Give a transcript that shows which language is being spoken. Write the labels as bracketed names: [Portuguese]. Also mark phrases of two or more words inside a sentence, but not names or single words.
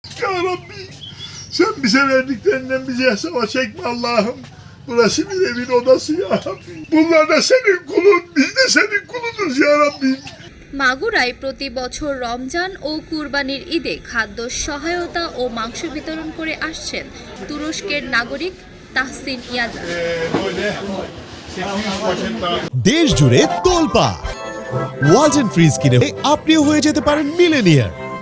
[Turkish] Ya Rabbi. Sen bize verdiklerinden bize hesaba çekme Allah'ım. Burası bir evin odası ya Rabbi. Bunlar da senin kulun, biz de senin kulunuz ya Rabbi. [Bangla] মাগুরায় প্রতি বছর রমজান ও কুরবানির ঈদে খাদ্য সহায়তা ও মাংস বিতরণ করে আসছেন তুরস্কের নাগরিক তাহসিন ইয়াজান। দেশ জুড়ে তোলপাড় ওয়ালটন ফ্রিজ কিনে আপনিও হয়ে যেতে পারেন মিলেনিয়ার।